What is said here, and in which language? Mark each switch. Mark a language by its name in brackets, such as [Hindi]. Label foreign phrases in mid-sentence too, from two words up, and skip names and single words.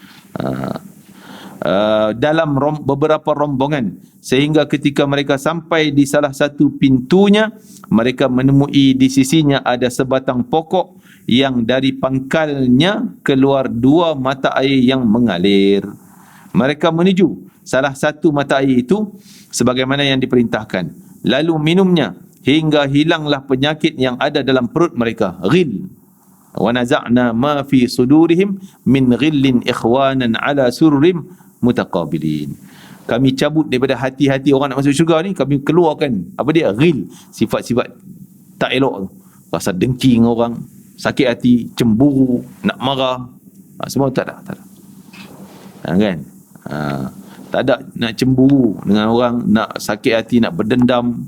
[Malay] Dalam beberapa rombongan, sehingga ketika mereka sampai di salah satu pintunya, mereka menemui di sisinya ada sebatang pokok yang dari pangkalnya keluar 2 mata air yang mengalir. Mereka menuju salah satu mata air itu sebagaimana yang diperintahkan, lalu minumnya hingga hilanglah penyakit yang ada dalam perut mereka. [Arabic] غل، ونزعنا ما في صدورهم من غل إخوانا على سرر متقابلين. [Malay] Kami cabut daripada hati-hati orang nak masuk syurga ni, kami keluarkan apa dia? Ghil, sifat-sifat tak elok tu. Rasa dengki dengan orang, sakit hati, cemburu, nak marah, semua tak ada. Kan? Tak ada nak cemburu dengan orang, nak sakit hati, nak berdendam.